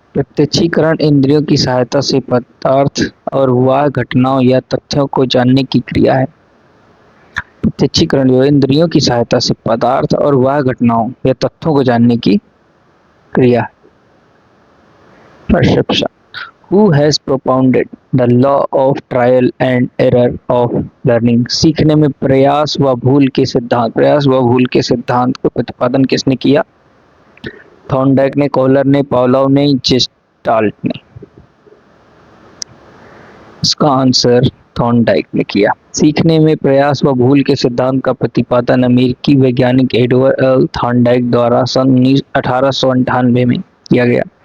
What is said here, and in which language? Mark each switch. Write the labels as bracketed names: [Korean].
[Hindi] प्रत्यक्षीकरण इंद्रियों की सहायता से पदार्थ और वह घटनाओं या तथ्यों को जानने की क्रिया है। प्रत्यक्षीकरण जो है इंद्रियों की सहायता से पदार्थ और वह घटनाओं या तथ्यों को जानने की क्रिया है। [English] Perception. Who has propounded the law of trial and error of learning? [Hindi] सीखने में प्रयास व भूल के सिद्धांत का प्रतिपादन किसने किया? थॉर्नडाइक ने, कॉलर ने, पावलोव ने, जेस्टाल्ट ने। इसका आंसर थॉर्नडाइक ने किया। सीखने में प्रयास व भूल के सिद्धांत का प्रतिपादन अमेरिकी वैज्ञानिक एडवर्ड एल थॉर्नडाइक द्वारा सन 1898 में किया गया।